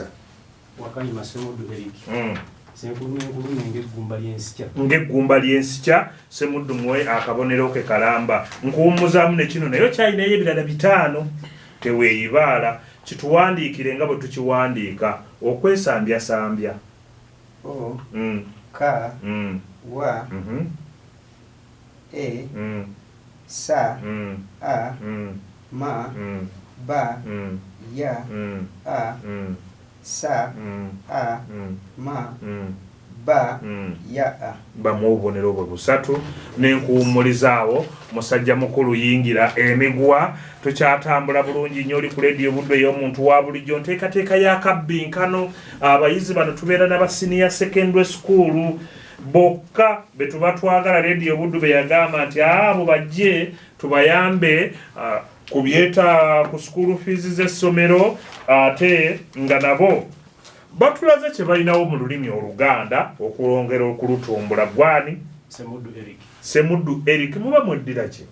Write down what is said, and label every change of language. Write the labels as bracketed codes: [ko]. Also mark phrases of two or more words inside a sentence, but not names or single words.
[lg] Wakayima Semuddu Eric Senkulume ng'eggumba ly'ensikya Semuddu muwe akabonero ke kalamba nkuwummuzaamu ne kino naye kyalinayo ebirala 5 teweeyibaala kituwandiikire nga bwe tukiwandiika okwesambya Ka wa sa a ma ba ya a sa a ma ba ya a bamuwa obubonero bwe busatu n'enkuwummulizaawo. Musajja mukulu yingira emigwa tukyatambula bulungi nnyo oli ku leediyo Buddu ey'omuntu wa bulijjo nteekateeka ya Akabbinkano. Abayizi bano tubeera n'aba [en] senior secondary school [lg] bokka be tuba twagala leediyo Buddu be yagamba nti abo bajje tubayambe ku [en] school fees [lg] z'essomero ate nga nabo batulaze kye balinawo mu lulimi Oluganda okulongera okulutumbula gwani Semuddu Eric muba mweddira ki?